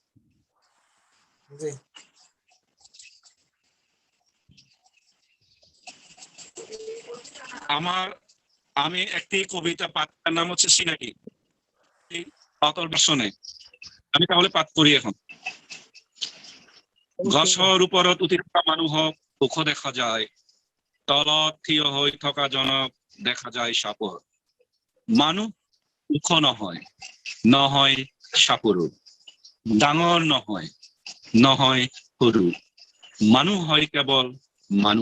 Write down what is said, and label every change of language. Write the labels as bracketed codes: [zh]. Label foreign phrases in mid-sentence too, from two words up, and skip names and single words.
[bn] আমি একটি কবিতা পাঠের নাম হচ্ছে সিনাকি, অতল ভাষণে। আমি তাহলে পাঠ করি এখন। [as] ঘছৰ ওপৰত উঠি থকা মানুহক ওখ দেখা যায়, তলত থিয় হৈ থকা জনক দেখা যায় সাপৰ। মানুহ ওখ নহয়, নহয় সাপৰো, ডাঙৰ নহয়, নহয় সৰু, মানুহ হয় কেৱল মানুহ।